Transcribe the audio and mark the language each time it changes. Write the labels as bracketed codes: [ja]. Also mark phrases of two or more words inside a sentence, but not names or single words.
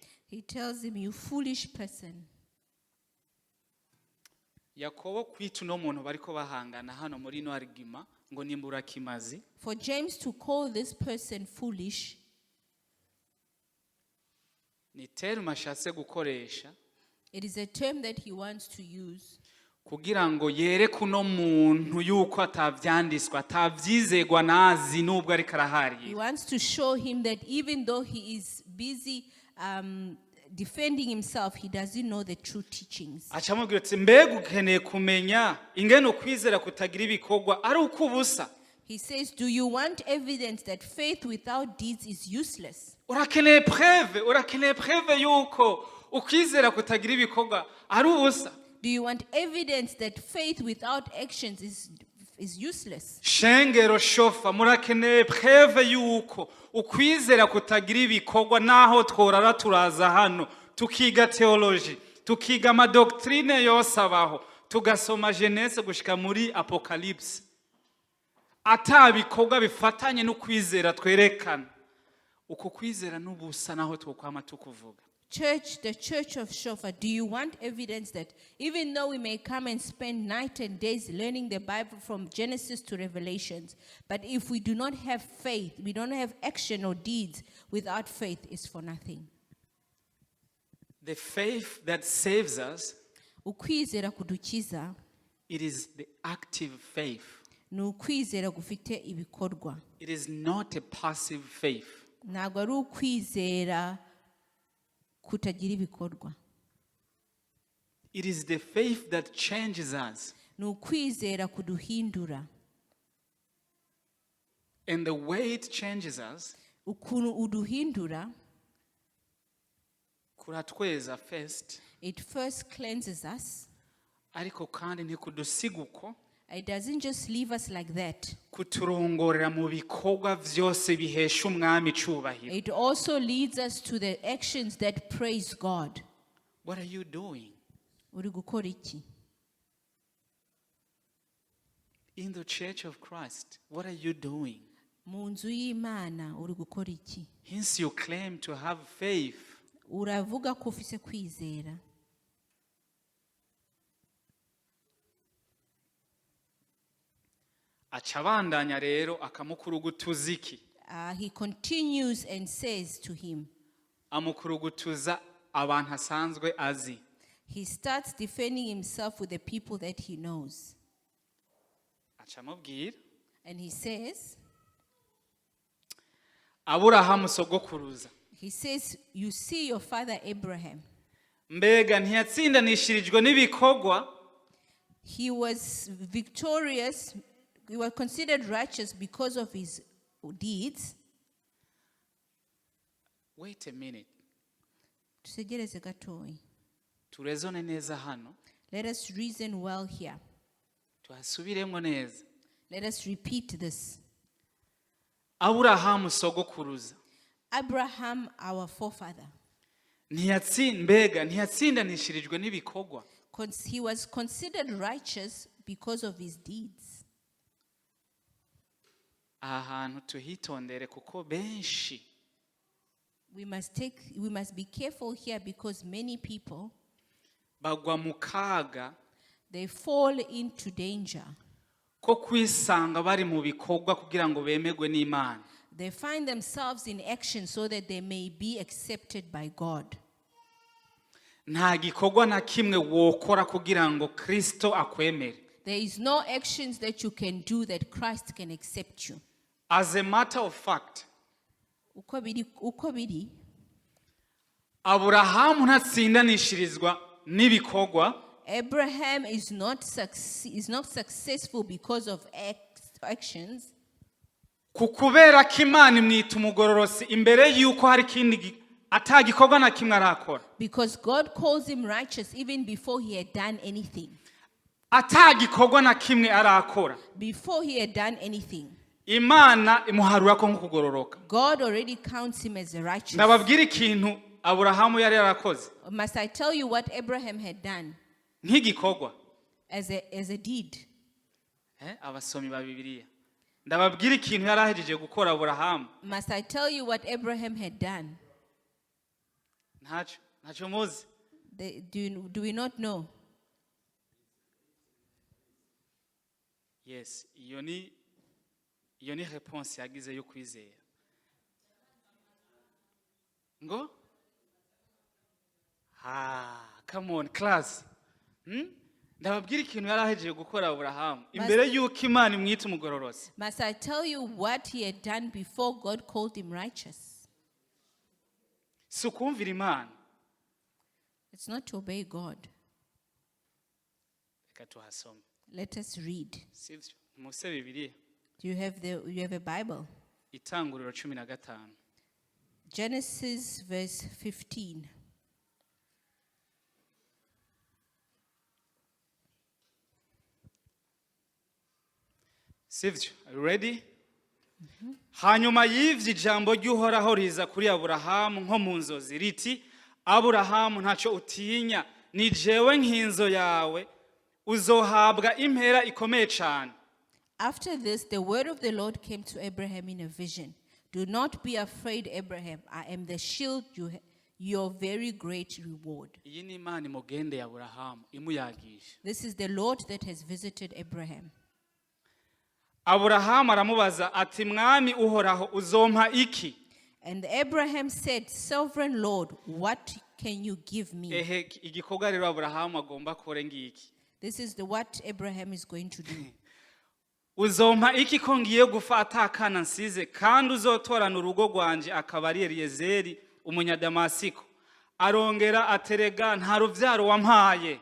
[en] He tells him, you foolish person. [rn] yakobo kwita uno muntu bariko bahangana hano muri ino argument ngo ni imburakimazi [en] For James to call this person foolish, [rn] ni terme ashatse gukoresha [en] it is a term that he wants to use [rn] kugira ngo yereke uno muntu yuko atavyanditswe atavyizegwa nazi nubwo ariko [en] He [rn] arahari [en] wants to show him that even though he is busy defending himself, he doesn't know the true teachings. [rn] aca amubwira ati mbega ukeneye kumenya ingene ukwizera kutagira ibikorwa ari uko ubusa [en] He says, do you want evidence that faith without deeds is useless? [rn] urakeneye preve yuko ukwizera kutagira ibikorwa ari ubusa [en] Do you want evidence that faith without actions is useless? [rn] shengero shofa murakeneye preve yuko ukwizera kutagira ibikorwa naho tworara turaza hano tukiga theology tukiga amadoktrine yose abaho tugasoma Genese gushika muri Apocalypse atabikorwa bifatanye n'ukwizera twerekana uko kwizera n'ubusa naho twokwama tukuvuga [en] The church of Shofar, do you want evidence that even though we may come and spend night and days learning the Bible from Genesis to Revelations, but if we do not have faith, we don't have action or deeds, without faith is for nothing. The faith that saves us, [rn] Ukwizera kudukiza, [en] it is the active faith. [rn] ni ukwizera gufite ibikorwa. [en] It is not a passive faith. [rn] Ntabwo ari ukwizera kutagira ibikorwa. [en] It is the faith that changes us. [rn] Ni ukwizera kuduhindura. [en] And the way it changes us, [rn] Ukuntu uduhindura, kuratweza first, [en] it first cleanses us. [rn] ariko kandi ntikudusiga uko, [en] It doesn't just leave us like that. [rn] kuturongorera mu bikorwa vyose bihesha umwami icubahiro. [en] It also leads us to the actions that praise God. What are you doing? [rn] Uri gukora iki? [en] In the church of Christ, what are you doing? [rn] Mu nzu y'Imana uri gukora iki? [en] Hence you claim to have faith. [rn] Uravuga ko ufise kwizera. Acabandanya rero akamukurugutuza iki? [en] He continues and says to him, [rn] Amukurugutuza abantu asanzwe azi. [en] he starts defending himself with the people that he knows. [rn] Acamubwira [en] And he says, [rn] Aburahamu sogokuruza. [en] you see your father Abraham. [rn] Mbega ntiyatsindanishirijwe n'ibikorwa? [en] He was victorious. He was considered righteous because of his deeds. Wait a minute. [rn] Tusegereze gatoyi. Turezone neza hano. [en] Let us reason well here. [rn] Tuhasubiremo neza. [en] Let us repeat this. [rn] Aburahamu sogokuruza. [en] Abraham, our forefather, [rn] ntiyatsindanishirijwe n'ibikorwa. [en] he was considered righteous because of his deeds. [rn] aha hantu tuhitondere kuko benshi [en] We must be careful here because many people, [rn] bagwa mu kaga [en] they fall into danger. [rn] ko kwisanga bari mu bikorwa kugira ngo bemerwe n'Imana. [en] They find themselves in action so that they may be accepted by God. [rn] Nta gikorwa na kimwe wokora kugira ngo Kristo akwemere. [en] There is no actions that you can do that Christ can accept you. As a matter of fact, [rn] Uko biri, Aburahamu ntatsindanishirizwa n'ibikorwa. [en] Abraham is not successful because of actions. [rn] Kukubera ko Imana imwita umugororosi imbere yuko hari ikindi atagikorwa na kimwe arakora. [en] Because God calls him righteous even before he had done anything. [rn] Atagikorwa na kimwe arakora. [en] Before he had done anything. [rn] Imana imuharura ko nk'ukugororoka. [en] God already counts him as a righteous. [rn] Ndababwira ikintu Aburahamu yari yarakoze. [en] Must I tell you what Abraham had done? [rn] Nk'igikorwa. [en] As a deed. [rn] Abasomi ba Bibiliya. Ndababwira ikintu yari ahejeje gukora Aburahamu. [en] Must I tell you what Abraham had done? [rn] Ntacyo muzi. [en] Do we not know? Yes, [rn] iyo ni response yagize yo kwizera. Ngo? [en] Come on class. [rn] Ndababwira ikintu yari ahejeje gukora Aburahamu imbere yuko Imana imwita umugororosi. [en] Must I tell you what he had done before God called him righteous? [rn] Si ukumvira Imana. [en] It's not to obey God. [rn] Reka tuhasome. [en] Let us read. [rn] Sivyo? Muse Bibiliya. [en] Do you have a Bible? [rn] Itanguriro 15. [en] Genesis verse 15. Sivyo? Are you ready? [rn] Hanyuma y'ivyo ijambo ry'Uhoraho riza kuri Aburahamu nko mu nzozi riti, Aburahamu ntacyo utinya, ni jewe nk'inzo yawe, uzohabwa impera ikomeye cyane. [en] After this, the word of the Lord came to Abraham in a vision. Do not be afraid, Abraham. I am the shield, your very great reward. [rn] Iyi ni Imana imugende Aburahamu imuyagisha. [en] This is the Lord that has visited Abraham. [rn] Aburahamu aramubaza ati, mwami Uhoraho uzompa iki? [en] And Abraham said, Sovereign Lord, what can you give me? [rn] Igikorwa rero Aburahamu agomba kore ngiki. [en] This is what Abraham is going to do. [rn] Uzompa iki ko ngiye gufata akana nsize kandi uzotorana urugo rwanje akaba ari Eliyezeri umunyadamasiko. Arongera aterega nta ruvyaro wampaye.